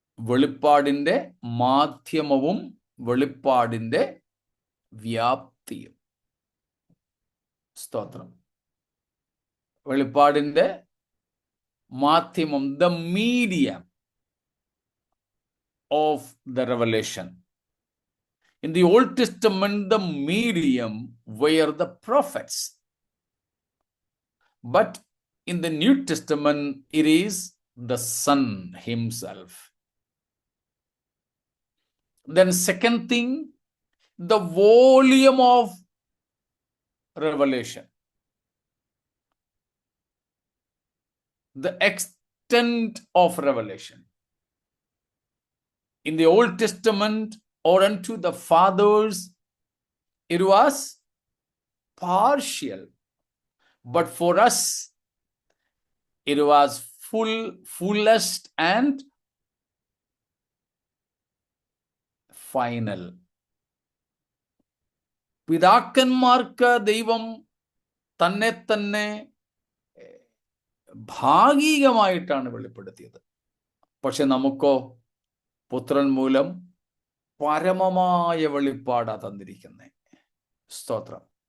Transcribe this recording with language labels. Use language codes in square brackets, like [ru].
[ml] വെളിപ്പാടിൻ്റെ മാധ്യമവും വെളിപ്പാടിൻ്റെ വ്യാപ്തിയും. സ്തോത്രം. വെളിപ്പാടിൻ്റെ മാധ്യമം, [en] The medium of the revelation. In the Old Testament, the medium were the prophets. But in the New Testament, it is the Son himself. Then second thing, the volume of revelation. The extent of revelation. In the Old Testament, or unto the fathers, it was partial. But for us, it was fullest and final. [ml] പിതാക്കന്മാർക്ക് ദൈവം തന്നെ ഭാഗികമായിട്ടാണ് വെളിപ്പെടുത്തിയത്. പക്ഷെ നമുക്കോ പുത്രൻ മൂലം പരമമായ വെളിപ്പാടാ തന്നിരിക്കുന്നത്. സ്തോത്രം.